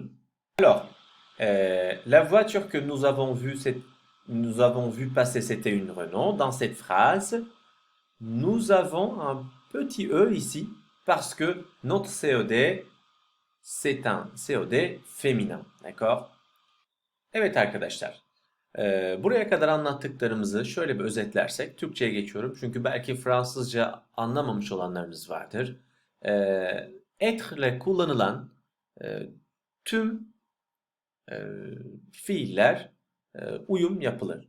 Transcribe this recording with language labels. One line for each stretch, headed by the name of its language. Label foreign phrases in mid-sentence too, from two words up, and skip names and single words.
French: Alors, la voiture que nous avons vu passer, c'était une Renault. Dans cette phrase, nous avons un petit E ici parce que notre COD, c'est un COD féminin. D'accord?
Turkish: Evet arkadaşlar. Buraya kadar anlattıklarımızı şöyle bir özetlersek, Türkçe'ye geçiyorum. Çünkü belki Fransızca anlamamış olanlarınız vardır. Être ile kullanılan tüm e, fiiller uyum yapılır.